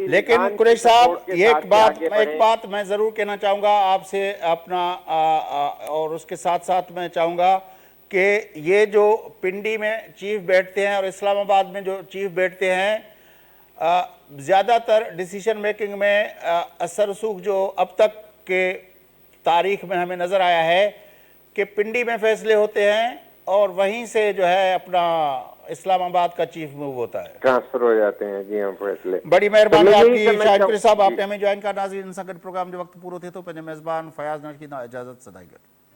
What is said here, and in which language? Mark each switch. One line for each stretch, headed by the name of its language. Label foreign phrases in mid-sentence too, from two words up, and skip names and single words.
Urdu: لیکن قریش صاحب یہ ایک بات میں ضرور کہنا چاہوں گا آپ سے اپنا، اور اس کے ساتھ ساتھ میں چاہوں گا کہ یہ جو پنڈی میں چیف بیٹھتے ہیں اور اسلام آباد میں جو چیف بیٹھتے ہیں، زیادہ تر
English: decision making
Urdu: میں اثر رسوخ جو اب تک کے تاریخ میں ہمیں نظر آیا ہے کہ پنڈی میں فیصلے ہوتے ہیں اور وہیں سے جو ہے اپنا اسلام آباد کا چیف موو ہوتا ہے، ٹرانسفر ہو جاتے ہیں. جی ہم فیصلے. بڑی مہربانی آپ کی شاہد قریش صاحب، آپ نے ہمیں جوائن کا.
Brahui: ناظرین سنگت پروگرام جو وقت پورو تھے تو پنجے میزبان فیاض نشکی نا اجازت صدائی گئے.